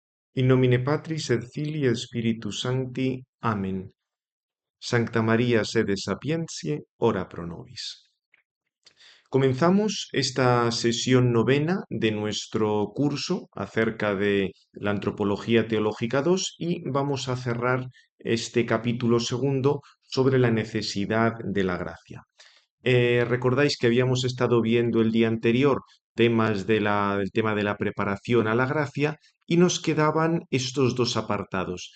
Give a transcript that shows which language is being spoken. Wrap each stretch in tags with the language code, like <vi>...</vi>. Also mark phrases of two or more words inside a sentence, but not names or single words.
<la>In nomine Patris et Filii et Spiritus Sancti. Amen. Sancta María, sede sapientiae, ora pro nobis.</la> <es>Comenzamos esta sesión novena de nuestro curso acerca de la Antropología Teológica 2 y vamos a cerrar este capítulo segundo sobre la necesidad de la gracia. Recordáis que habíamos estado viendo el día anterior el tema de la preparación a la gracia y nos quedaban estos dos apartados.</es>